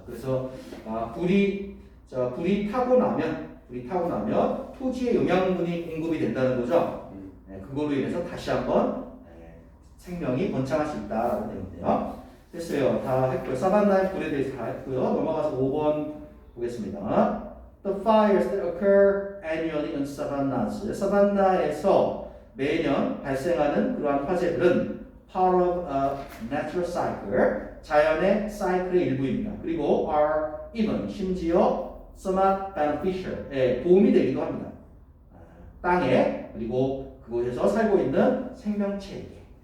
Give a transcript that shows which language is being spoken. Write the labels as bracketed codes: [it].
[ko] 그래서 불이 타고 나면 토지에 영양분이 공급이 된다는 거죠. 그걸로 인해서 다시 한번 생명이 번창할 수 있다라는 내용인데요. 됐어요. 다 했고요. 사반나의 불에 대해서 다 했고요. 넘어가서 5번 보겠습니다. [en] The fires that occur annually in savannas. [ko] 사반나에서 매년 발생하는 그러한 화재들은 [en] part of a natural cycle, [ko] 자연의 사이클의 일부입니다. 그리고 [en] are even, [ko] 심지어 [en] somewhat beneficial, [ko] 도움이 되기도 합니다. 땅에 그리고 그곳에서 살고 있는 생명체에게.